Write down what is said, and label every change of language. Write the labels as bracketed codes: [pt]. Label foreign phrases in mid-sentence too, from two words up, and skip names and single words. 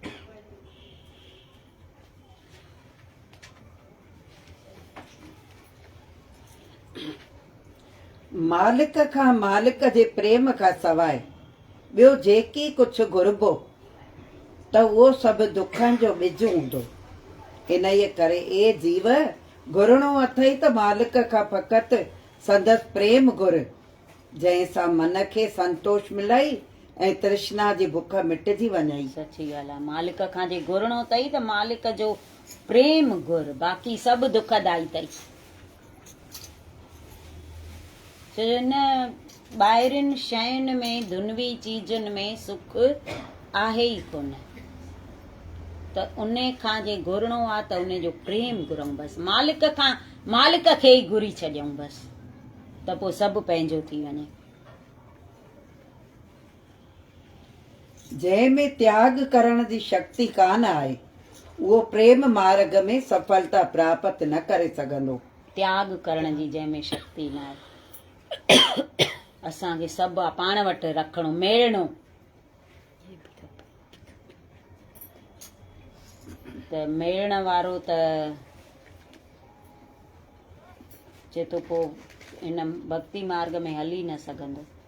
[sd] मालिक खां, मालिक जे प्रेम खां सवाइ ॿियो जेकी कुझु घुरबो त उहो सभु दुखनि जो ॿिज हूंदो। इन जे करे ए जीव, घुरणो अथई त मालिक खां फ़क़ति संदसि प्रेम घुर, जंहिंसां मन खे संतोष मिलई ऐं तृष्णा जी बुख मिटजी वञई। सची ॻाल्हि आहे, मालिक खां जे घुरणो अथई त मालिक जो प्रेम घुर, बाक़ी सभु दुखदाई अथई। छो जो न ॿाहिरियुनि शयुनि में, दुनवी चीजुनि में सुख आहे ई कोन, त उन खां जे घुरणो आहे त उन जो प्रेम घुरूं बसि, मालिक खां, मालिक खे ई घुरी छॾियूं बसि, त पोइ सभु पंहिंजो थी वञे। जंहिंमें त्याग करण जी शक्ति कान आहे, उहो प्रेम मार्ग में सफलता प्राप्त न करे सघंदो। त्याग करण जी जंहिंमें शक्ति न आहे, असांखे सभु पाण वटि रखणो, मेलणो। त मेलण वारो त चए थो पोइ हिन भक्ति मार्ग में हली न सघंदो।